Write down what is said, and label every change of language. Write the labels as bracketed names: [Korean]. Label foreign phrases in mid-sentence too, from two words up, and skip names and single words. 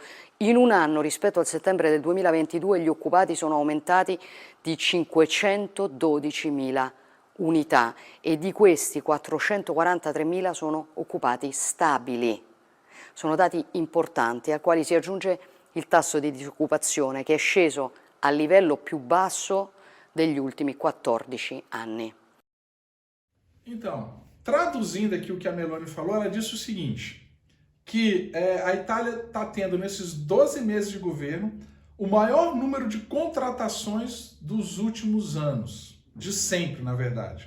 [Italian] In un anno rispetto al settembre del 2022 gli occupati sono aumentati di 512.000 unità e di questi 443.000 sono occupati stabili. Sono dati importanti a quali si aggiunge il tasso di disoccupazione che è sceso al livello più basso degli ultimi 14 anni. [Portuguese] Então, traduzindo aqui o que a Meloni falou, ela disse o seguinte, que a Itália está tendo nesses 12 meses de governo o maior número de contratações dos últimos anos. De sempre, na verdade.